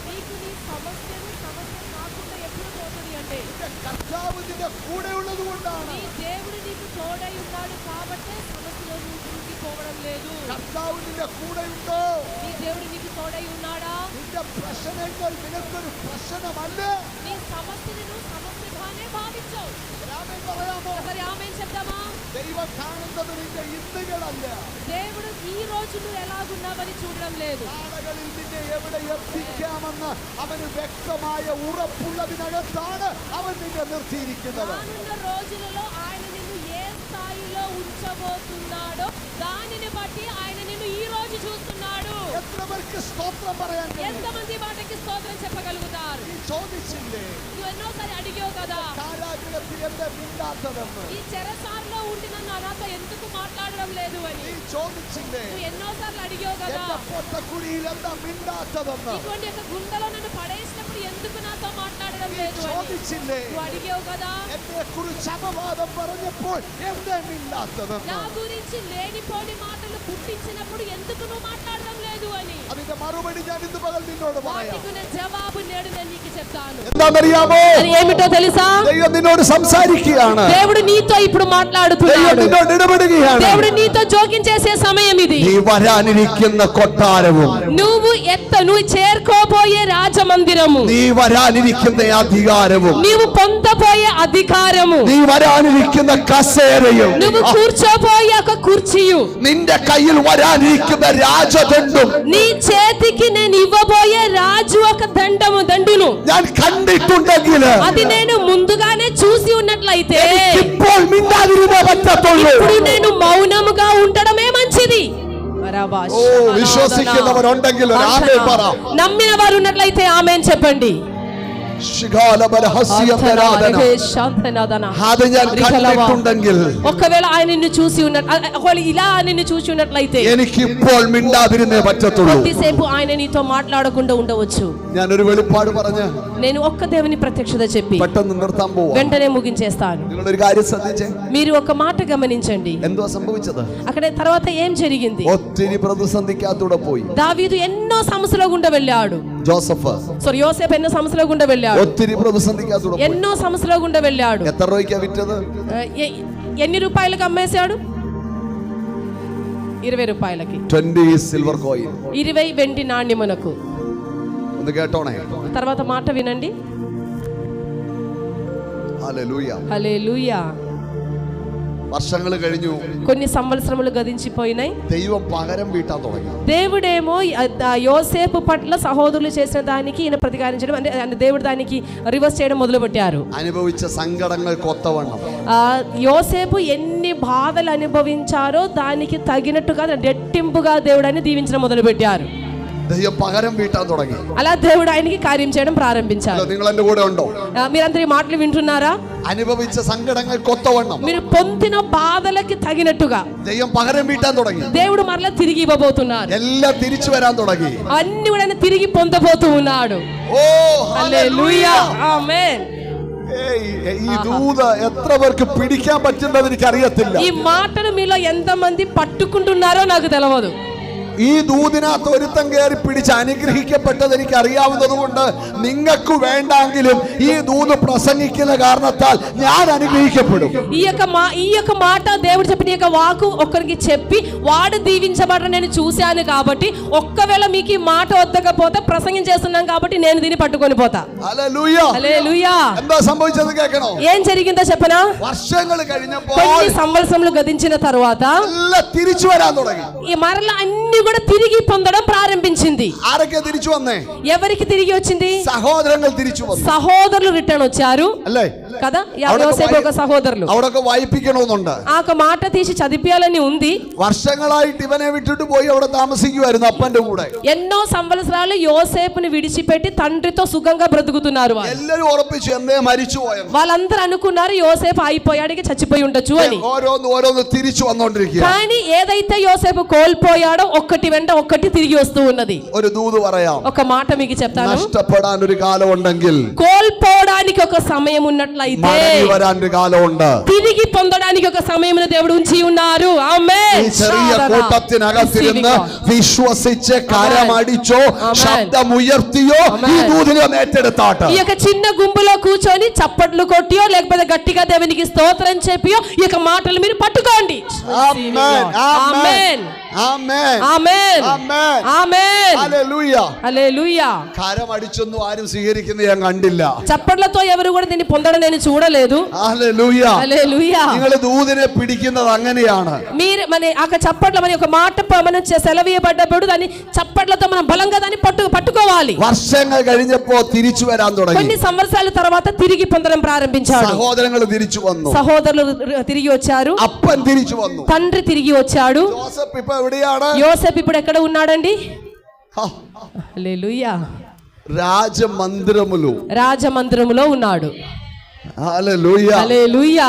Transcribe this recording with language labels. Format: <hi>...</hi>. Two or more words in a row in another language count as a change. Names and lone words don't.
<ml>നിന്റെ കർത്താവ് നിന്റെ കൂടെ ഉള്ളത് കൊണ്ടാണ് കർത്താവ് നിന്റെ കൂടെ ഉണ്ടോ നിന്റെ പ്രശ്നങ്ങൾ നിനക്കൊരു പ്രശ്നമല്ല പറയാമോ ദൈവം കാണുന്നത് നിന്റെ ഇന്നുകളല്ല</ml> <te>దేవుడు ఈ రోజు నువ్వు ఎలాగున్నావని చూడడం లేదు</te> <ml>നാളുകളിൽ നിന്നെ എവിടെ എത്തിക്കാമെന്ന് അവന് വ്യക്തമായ ഉറപ്പുള്ളതിനകത്താണ് അവൻ നിന്നെ നിർത്തിയിരിക്കുന്നത്</ml> <te>రోజులలో ఆయన నిన్ను ఏ స్థాయిలో ఉంచబోతున్నాడో దానిని బట్టి ఆయన నిన్ను ఈ రోజు చూస్తున్నాడు</te> <ml>എത്ര പേർക്ക് സ്തോത്രം പറയാൻ</ml> <te>ఎంతమంది మాటకి స్తోత్రం చెప్పగలుగుతారు</te> <ml>നീ ചോദിച്ചില്ലേ</ml> <te>నువ్వు ఎన్నోసారి అడిగావు కదా</te> <ml>കാരാഗൃഹത്തിൽ എന്താ മിണ്ടാത്തതെന്ന്</ml> <te>ఈ చెరసాలలో ఉండి నన్ను నాతో ఎందుకు మాట్లాడడం లేదు అని</te> <ml>നീ ചോദിച്ചില്ലേ</ml> <te>నువ్వు ఎన్నోసార్లు అడిగావు కదా</te> <ml>എന്റെ പൊട്ടക്കുഴിയിൽ എന്താ മിണ്ടാത്തതെന്ന്</ml> <te>ఇటువంటి ఒక గుండెలో నన్ను పడేసినప్పుడు ఎందుకు నాతో మాట్లాడడం</te> <ml>നീ</ml> <te>లేదు అని</te> <ml>ചോദിച്ചില്ലേ</ml> <te>నువ్వు అడిగావు కదా</te> <ml>എന്നെ കുറിച്ച് അപവാദം പറഞ്ഞപ്പോൾ എന്താ മിണ്ടാത്തതെന്ന്</ml> <te>నా గురించి లేనిపోని మాటలు పుట్టించినప్పుడు ఎందుకు నువ్వు మాట్లాడడం లేదు అని</te> <ml>അതിന്റെ മറുപടി ഞാൻ ഇന്ന് പകൽ നിന്നോട് പറയാം</ml> <te>వాటికి నా జవాబు నేడు నేను నీకు చెప్తాను</te> <ml>എന്താണെന്നറിയാമോ</ml> <te>అది ఏమిటో తెలుసా</te> <ml>ദൈവം നിന്നോട് സംസാരിക്കുകയാണ്</ml> <te>దేవుడు నీతో ఇప్పుడు</te> <ml>ദൈവം</ml> <te>మాట్లాడుతున్నాడు</te> <ml>നിന്നോട് ഇടപെടുകയാണ്</ml> <te>దేవుడు నీతో జోక్యం చేసే సమయం ఇది</te> <ml>നീ വരാനിരിക്കുന്ന കൊട്ടാരവും</ml> <te>నువ్వు చేరుకోబోయే రాజమందిరము</te> <ml>നീ വരാനിരിക്കുന്ന അധികാരവും</ml> <te>నీవు పొందబోయే అధికారము</te> <ml>നീ വരാനിരിക്കുന്ന കസേരയും</ml> <te>నువ్వు కూర్చోబోయే ఒక కుర్చీయు</te> <ml>നിന്റെ കയ്യിൽ വരാനിരിക്കുന്ന രാജദണ്ഡും</ml> <te>నీ చేతికి నేను ఇవ్వబోయే రాజు ఒక దండును</te> <ml>ഞാൻ കണ്ടിട്ടുണ്ടെങ്കിൽ</ml> <te>అది నేను ముందుగానే చూసి ఉన్నట్లయితే</te> <ml>ഇപ്പോൾ മിണ്ടാതിരുന്നേ പറ്റത്തുള്ളൂ</ml> <te>ఇప్పుడు నేను మౌనముగా ఉండడమే మంచిది</te> <ml>ഓ വിശ്വസിക്കുന്നവരുണ്ടെങ്കിൽ ഒരു ആമേൻ പറ</ml> <te>నమ్మిన వారు ఉన్నట్లయితే ఆమేన్ చెప్పండి</te> <ml>അത് ഞാൻ കണ്ടിട്ടുണ്ടെങ്കിൽ</ml> <te>ఒకవేళ ఆయన నిన్ను చూసి ఒకవేళ ఇలా నిన్ను చూసి ఉన్నట్లయితే</te> <ml>എനിക്ക് ഇപ്പോൾ മിണ്ടാതിരുന്നേ പറ്റത്തുള്ളൂ.</ml> <te>కొద్దిసేపు ఆయన నీతో మాట్లాడకుండా ఉండవచ్చు.</te> <ml>ഞാനൊരു വെളിപ്പാട് പറഞ്ഞ്</ml> <te>నేను ఒక్క దేవుని ప్రత్యక్షత చెప్పి</te> <ml>പെട്ടെന്ന് നിർത്താൻ പോവാ.</ml> <te>వెంటనే ముగించేస్తాను.</te> <ml>നിങ്ങളൊരു കാര്യം ശ്രദ്ധിച്ചേ.</ml> <te>మీరు ఒక మాట గమనించండి.</te> <ml>എന്തോ സംഭവിച്ചത്?</ml> <te>అక్కడ తర్వాత ఏం జరిగింది?</te> <ml>ഒത്തിരി പ്രതിസന്ധിക്കകത്തൂടെ പോയി.</ml> <te>దావీదు ఎన్నో సమస్యల గుండా వెళ్ళాడు. యోసేపు ఎన్నో సమస్యల గుండా వెళ్ళాడు.</te> <ml>ഒത്തിരി പ്രതിസന്ധിക്കകത്തൂടെ പോയി.</ml> <te>ఎన్నో సమస్యల గుండా వెళ్ళాడు.</te> <ml>എത്ര രൂപയ്ക്കാ വിറ്റത്?</ml> <te>ఎన్ని రూపాయలకు అమ్మేశాడు? 20 రూపాయలకి. 20</te> <en>silver coin.</en> <te>20 వెండి నాణ్యమునకు.</te> <ml>ഒന്ന് കേട്ടോണേ.</ml> <te>తర్వాత మాట వినండి. హల్లెలూయా. హల్లెలూయా.</te> <ml>വർഷങ്ങൾ കഴിഞ്ഞു.</ml> <te>కొన్ని సంవత్సరములు గతించిపోయినాయి.</te> <ml>ദൈവം പകരം വീട്ടാൻ തുടങ്ങി.</ml> <te>దేవుడేమో యోసేపు పట్ల సహోదరులు చేసిన దానికి ఈయన ప్రతికారించడం అంటే దేవుడు దానికి రివర్స్ చేయడం మొదలుపెట్టారు.</te> <ml>അനുഭവിച്ച സങ്കടങ്ങൾ കൊത്തവണ്ണം.</ml> <te>యోసేపు ఎన్ని బాధలు అనుభవించారో దానికి తగినట్టుగా రెట్టింపుగా దేవుడిని దీవించడం మొదలుపెట్టారు.</te> <ml>ദൈവം പകരം വീട്ടാൻ തുടങ്ങി.</ml> <te>అలా దేవుడు ఆయనకి కార్యం చేయడం ప్రారంభించారు.</te> <ml>നിങ്ങൾ എന്റെ കൂടെ ഉണ്ടോ?</ml> <te>మీరందరూ ఈ మాటలు వింటున్నారా?</te> <ml>അനുഭവിച്ച സങ്കടങ്ങൾ കൊത്തവണ്ണം</ml> <te>మీరు పొందిన బాధలకి తగినట్టుగా</te> <ml>ദൈവം പകരം വീട്ടാൻ തുടങ്ങി.</ml> <te>దేవుడు మరలా తిరిగి ఇవ్వబోతున్నారు.</te> <ml>എല്ലാം തിരിച്ചു വരാൻ തുടങ്ങി.</ml> <te>అన్ని కూడా తిరిగి పొందబోతూ ఉన్నాడు.</te> <ml>ഓ</ml> <te>హల్లెలూయా. ఆమేన్.</te> <ml>ഈ ദൂത് എത്ര പേർക്ക് പിടിക്കാൻ പറ്റുന്നത് എനിക്ക് അറിയത്തില്ല.</ml> <te>ఈ మాటను మీలో ఎంతమంది పట్టుకుంటున్నారో నాకు తెలియదు.</te> <ml>ഈ ദൂതിനകത്ത് ഒരുത്തം കയറി പിടിച്ച് അനുഗ്രഹിക്കപ്പെട്ടത് എനിക്ക് അറിയാവുന്നത് കൊണ്ട് നിങ്ങൾക്ക് വേണ്ടെങ്കിലും ഈ ദൂത് പ്രസംഗിക്കുന്ന കാരണത്താൽ ഞാൻ അനുഗ്രഹിക്കപ്പെടും.</ml> <te>ఈ యొక్క మాట దేవుడు చెప్పిన యొక్క వాకు ఒక్కరికి చెప్పి వాడు దీవించబడడం నేను చూశాను కాబట్టి ఒక్కవేళ మీకు ఈ మాట వద్దకపోతే ప్రసంగం చేస్తున్నాం కాబట్టి నేను దీన్ని పట్టుకొని పోతా. హల్లెలూయా. హల్లెలూయా.</te> <ml>എന്താ സംഭവിച്ചത് കേൾക്കണോ?</ml> <te>ఏం జరిగిందో చెప్పనా?</te> <ml>വർഷങ്ങൾ കഴിഞ്ഞപ്പോൾ</ml> <te>కొన్ని సంవత్సరములు గతించిన తరువాత</te> <ml>എല്ലാം തിരിച്ചു വരാൻ തുടങ്ങി.</ml> <te>ఈ మరలా అన్ని కూడా తిరిగి పొందడం ప్రారంభించింది.</te> <ml>ആരൊക്കെ തിരിച്ചു വന്നേ?</ml> <te>ఎవరికి తిరిగి వచ్చింది?</te> <ml>സഹോദരങ്ങൾ തിരിച്ചു വന്നു.</ml> <te>సహోదరులు రిటర్న్ వచ్చారు</te> <ml>అല്ലേ</ml> <te>కదా? యోసేపు యొక్క సహోదరులు.</te> <ml>അവിടൊക്കെ വായിപ്പിക്കണമെന്നുണ്ട്.</ml> <te>ఆ మాట తీసి చదివియాలని ఉంది.</te> <ml>വർഷങ്ങളായിട്ട് ഇവനെ വിട്ടിട്ട് പോയി അവിടെ താമസിക്കുമായിരുന്നു അപ്പന്റെ കൂടെ.</ml> <te>ఎన్నో సంవత్సరాలు యోసేపుని విడిచిపెట్టి తండ్రితో సుఖంగా బ్రతుకుతున్నారు.</te> <ml>എല്ലാവരും ഉറപ്പിച്ചു എന്തേ മരിച്ചു പോയെന്ന്.</ml> <te>వాళ్ళందరూ అనుకున్నారు యోసేపు అయిపోయాడు, చచ్చిపోయి ఉండొచ్చు అని.</te> <ml>ഓരോന്ന് തിരിച്ചു വന്നോണ്ടിരിക്കുക.</ml> <te>కానీ ఏదైతే యోసేపు కోల్పోయాడో ఒక్కటి వెంట ఒక్కటి తిరిగి వస్తూ ఉన్నది.</te> <ml>ഒരു ദൂത് പറയാം.</ml> <te>ఒక మాట మీకు చెప్తాను.</te> <ml>നഷ്ടപ്പെടാൻ ഒരു കാലം ഉണ്ടെങ്കിൽ</ml> <te>కోల్పోవడానికి ఒక సమయం ఉన్నట్లయితే</te> <ml>മടങ്ങി വരാൻ ഒരു കാലമുണ്ട്.</ml> <te>తిరిగి పొందడానికి ఒక సమయమును దేవుడు ఉంచి ఉన్నారు. ఆమేన్.</te> <ml>ഈ ചെറിയ കൂട്ടത്തിനകത്തിരുന്ന് വിശ്വസിച്ച് കരമടിച്ചോ ശബ്ദമുയർത്തിയോ ഈ ദൂതിനെ ഏറ്റെടുത്താട്ട്.</ml> <te>ఈ యొక్క చిన్న గుంపులో కూర్చొని చప్పట్లు కొట్టియో లేకపోతే గట్టిగా దేవునికి స్తోత్రం చెప్పియో ఈ యొక్క మాటలు మీరు పట్టుకోండి. ఆమేన్. ఆమేన్.</te> <ml>ആമേൻ ആമേൻ ആമേൻ ആമേൻ ഹല്ലേലൂയ ഹല്ലേലൂയ. കരമടിച്ചൊന്നും ആരും സ്വീകരിക്കുന്നത് ഞാൻ കണ്ടില്ല.</ml> <te>చప్పట్లతో ఎవరు కూడా దీన్ని పొందడం నేను చూడలేదు. హల్లెలూయ హల్లెలూయ.</te> <ml>നിങ്ങൾ ദൂതിനെ പിടിക്കുന്നത് അങ്ങനെയാണ്.</ml> <te>మీరు మన ఆ చప్పట్ల మన ఒక మాట మనం సెలవీయబడ్డప్పుడు దాన్ని చప్పట్లతో మనం బలంగా దాన్ని పట్టుకోవాలి.</te> <ml>വർഷങ്ങൾ കഴിഞ്ഞപ്പോൾ തിരിച്ചു വരാൻ തുടങ്ങി.</ml> <te>కొన్ని సంవత్సరాల తర్వాత తిరిగి పొందడం ప్రారంభించాడు.</te> <ml>സഹോദരങ്ങൾ തിരിച്ചു വന്നു.</ml> <te>సహోదరులు తిరిగి వచ్చారు.</te> <ml>അപ്പൻ തിരിച്ചു വന്നു.</ml> <te>తండ్రి తిరిగి వచ్చాడు.</te> <ml>యోసేపు ఇప్పుడు ఎవిടെയാണ്?</ml> <te>యోసేపు ఇప్పుడు ఎక్కడ ఉన్నాడండి? హల్లెలూయా. రాజమందిరములో ఉన్నాడు. హల్లెలూయా. హల్లెలూయా.</te>